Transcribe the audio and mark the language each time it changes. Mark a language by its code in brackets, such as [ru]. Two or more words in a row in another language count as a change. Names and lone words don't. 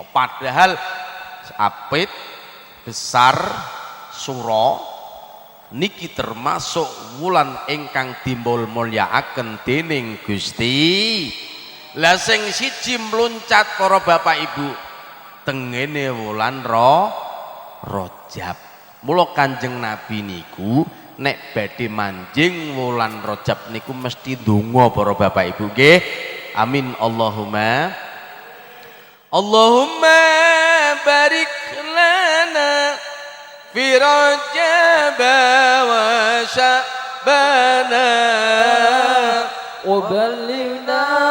[jv] Padahal apit besar sura niki termasuk wulan ingkang dimulyaken dening Gusti. Lah sing siji mluncat para bapak ibu tengene wulan Rajab. Mula Kanjeng Nabi niku nek badhe manjing wulan Rajab niku mesti ndonga para bapak ibu nggih. [ar] آمين اللهم. اللهم بارك لنا في رجب وشعبان وبلغنا